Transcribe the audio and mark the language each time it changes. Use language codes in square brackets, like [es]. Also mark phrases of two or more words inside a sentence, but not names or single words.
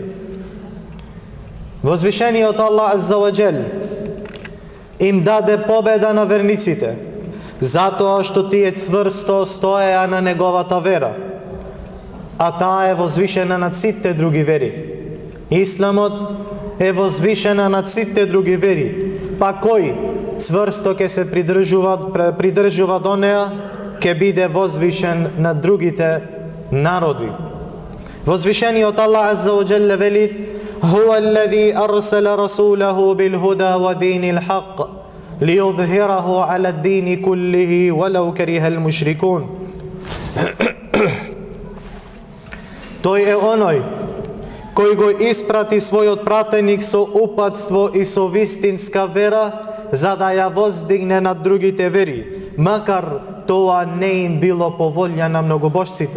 [mk] Возвишениот Аллах [ar] عز وجل [mk] им даде победа на верниците, затоа што тие цврсто стоеа на неговата вера, а таа е возвишена над сите други вери. Исламот е возвишена над сите други вери, па кој цврсто ќе се придржува до неа, ќе биде возвишен над другите народи. Возвишениот Аллах [ar] عز وجل вели: "هو الذي أرسل رسوله بالهدى ودين الحق ليظهره على الدين كله ولو كره المشركون." [mk] Тој е оној кој го испрати својот пратеник со упатство и со вистинска вера, за да ја воздигне над другите вери, макар тоа не им било по волја на многобожците.